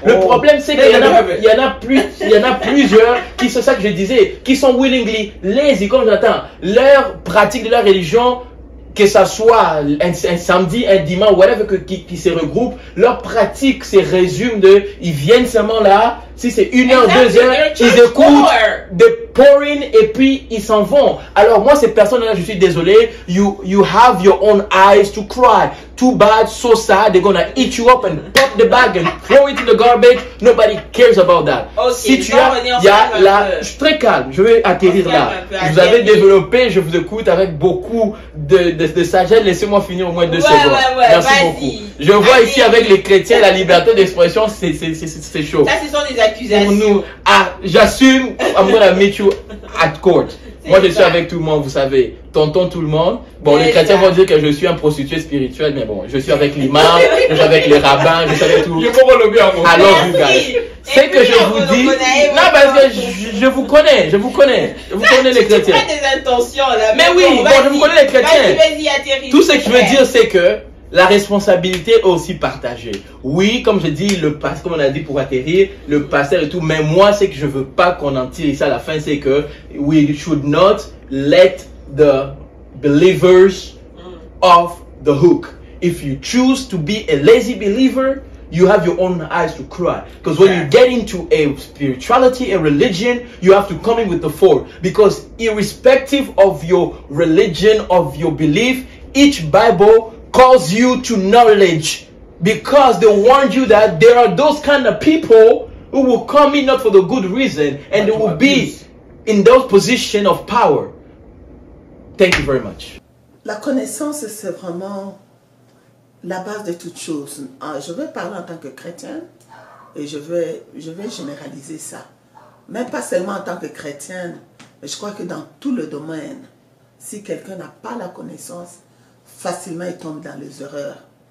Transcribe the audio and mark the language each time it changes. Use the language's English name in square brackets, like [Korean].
[French] Le problème c'est qu'il y en a plusieurs qui, c'est ça que je disais, qui sont [English] willingly lazy, [French] comme j'entends, leur pratique de leur religion, que ça soit un samedi, un dimanche, whatever, qui se regroupent, leur pratique se résume de, ils viennent seulement là, si c'est 1 heure, 2 heures, ils écoutent de pouring et puis ils s'en vont. Alors moi, ces personnes-là, je suis désolé, [English] you have your own eyes to cry. Too bad, so sad, they're gonna eat you up and pop the bag and throw it in the garbage. Nobody cares about that. Okay, [French] si tu as, il y a là, je suis très calme, je vais atterrir là. Vous avez développé, je vous écoute avec beaucoup de sagesse. Laissez-moi finir au moins 2 secondes. Merci beaucoup. Je vois ici avec les chrétiens, la liberté d'expression, c'est chaud. Ça, ce sont des accusations. Pour nous, j'assume, [English] I'm gonna meet you at court. [French] Moi, je suis avec tout le monde, vous savez, tonton tout le monde. Bon, les chrétiens vont dire que je suis un prostitué spirituel, mais bon, je suis avec l'imam, je suis avec les rabbins, je suis avec tout. Alors, vous guys, c'est que je vous dis, non, parce que je vous connais, je vous connais les chrétiens. Tu as des intentions là. Mais oui, bon, je vous connais les chrétiens. Tout ce que je veux dire, c'est que la responsabilité est aussi partagée. Oui, comme je dis, comme on a dit pour atterrir, le pasteur et tout, mais moi, ce que je veux pas qu'on en tire ici à la fin, c'est que [English] we should not let the believers off the hook. If you choose to be a lazy believer, you have your own eyes to cry. Because when you get into a spirituality, a religion, you have to come in with the force. Because irrespective of your religion, of your belief, each Bible calls you to knowledge, because they warned you that there are those kind of people who will come in not for the good reason, and they will be in those positions of power. Thank you very much. [French] La connaissance, c'est vraiment la base de toute chose. Je vais parler en tant que chrétien et je vais généraliser ça. Même pas seulement en tant que chrétienne, mais je crois que dans tout le domaine, si quelqu'un n'a pas la connaissance, facilement il tombe dans les erreurs.